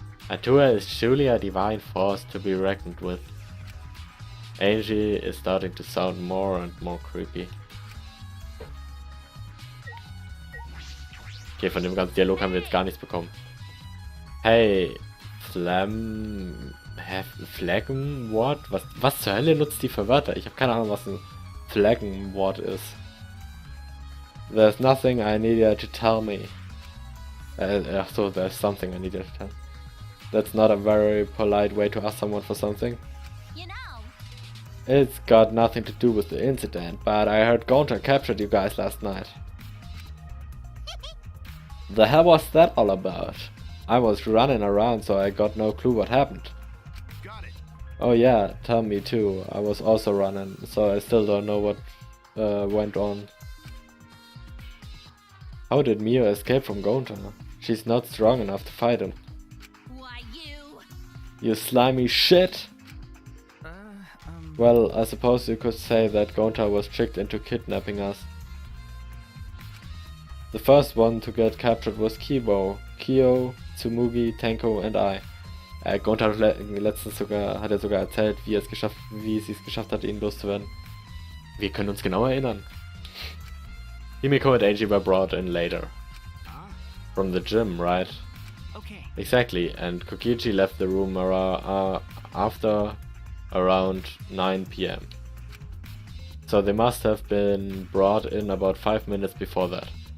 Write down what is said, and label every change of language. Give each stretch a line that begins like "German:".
English: Atua is truly a divine force to be reckoned with. Angie is starting to sound more and more creepy.
German: Okay, von dem ganzen Dialog haben wir jetzt gar nichts bekommen. Hey, Phlegm Wort? Was zur Hölle nutzt die für Wörter? Ich habe keine Ahnung, was ein Phlegm Wort ist.
English: There's nothing I need you to tell me. Ach so, there's something I need you to tell me. That's not a very polite way to ask someone for something. You know. It's got nothing to do with the incident, but I heard Gonta captured you guys last night. The hell was that all about? I was running around, so I got no clue what happened. got it. Oh yeah, tell me too. I was also running, so I still don't know what went on. How did Mio escape from Gonta? She's not strong enough to fight him. Why you? You slimy shit! Well, I suppose you could say that Gonta was tricked into kidnapping us. The first one to get captured was Kibo, Kyo, Tsumugi, Tenko and I.
German: Gonta hat letztens sogar erzählt, wie sie es geschafft hat, ihn loszuwerden. Wir können uns genau erinnern.
English: Himiko and Angie were brought in later. From the gym, right? Okay. Exactly, and Kokichi left the room after around 9 PM. So they must have been brought in about 5 minutes before that.